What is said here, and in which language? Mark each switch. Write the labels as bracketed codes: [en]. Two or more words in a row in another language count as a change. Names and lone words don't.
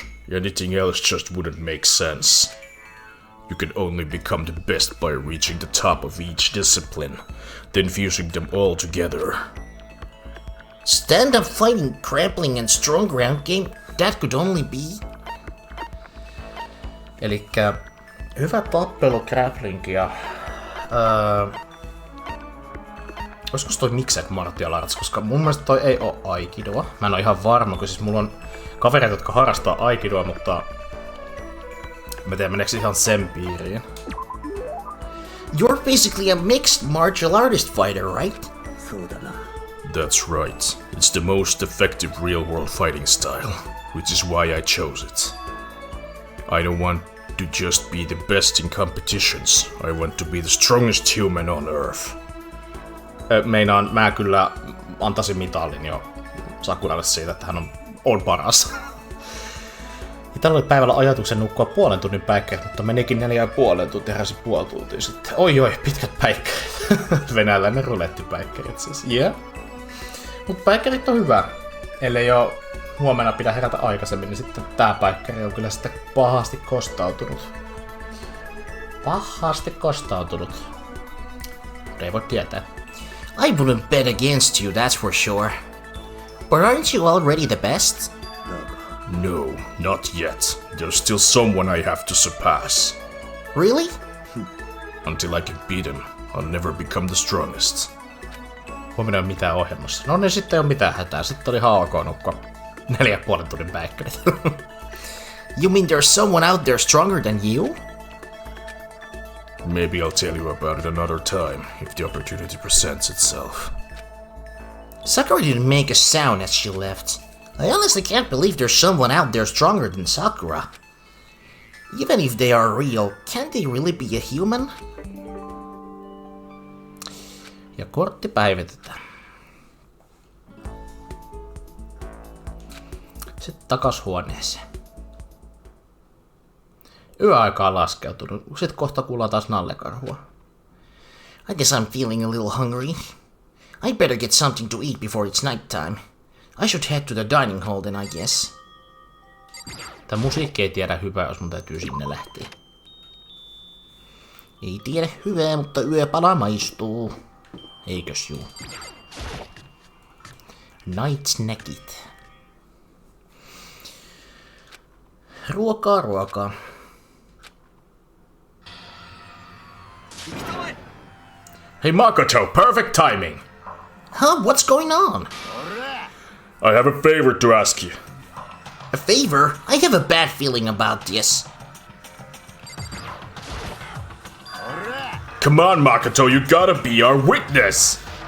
[en] Anything else just wouldn't make sense. You can only become the best by reaching the top of each discipline, then fusing them all together. Stand-up fighting, grappling and strong ground game, that could only be... [fi] Elikkä hyvä tappelu, grappling ja... Olisiko toi [en] mixed martial arts, [fi] koska mun mielestä toi ei oo aikidoa. Mä en oo ihan varma, kun siis mulla on kavereita, jotka harrastaa aikidoa, mutta... Mä tiedän, meneekö ihan sen piiriin. [en] You're basically a mixed martial artist fighter, right? That's right. It's the most effective real-world fighting style, which is why I chose it. I don't want to just be the best in competitions. I want to be the strongest human on Earth. [fi] Meinaan, mä kyllä antaisin mitallin jo Sakuralle siitä, että hän on paras. Itellä oli päivällä ajatuksen nukkua 0,5 tunnin päikkärit, mutta menikin 4,5 tuntia, heräsi puoli tuntia sitten. Oi, pitkät päikkärit. Venäläinen rulettipäikkärit siis. Yeah. Mut päikkärit on hyvä. Ellei jo huomenna pidä herätä aikaisemmin, niin sitten tää päikkäri on kyllä sitten pahasti kostautunut. Ei voi tietää. [en] I wouldn't bet against you, that's for sure. But aren't you already the best? No, not yet. There's still someone I have to surpass. Really? Until I can beat him, I'll never become the strongest. [fi] Huomenna ei ole mitään ohjelmassa. No niin, sitten ei ole mitään hätää. Sitten oli ihan ok nukkua 4,5 tunnin päikkärit. [en] You mean there's someone out there stronger than you? Maybe I'll tell you about it another time, if the opportunity presents itself. Sakura didn't make a sound as she left. I honestly can't believe there's someone out there stronger than Sakura. Even if they are real, can't they really be a human? [fi] Ja kortti päivitetään. Sitten takas huoneeseen. Yöaika on laskeutunut. Sitten kohta kuullaan taas nallekarhua. [en] I guess I'm feeling a little hungry. I better get something to eat before it's night time. I should head to the dining hall then, I guess. [fi] Tää musiikki ei tiedä hyvää, jos mun täytyy sinne lähteä. Ei tiedä hyvää, mutta yöpala maistuu. Eikös juu? [en] Night snackit. [fi] Ruokaa. [en] Hey Makoto, perfect timing! Huh? What's going on? I have a favor to ask you. A favor? I have a bad feeling about this. Come on, Makoto, you gotta be our witness!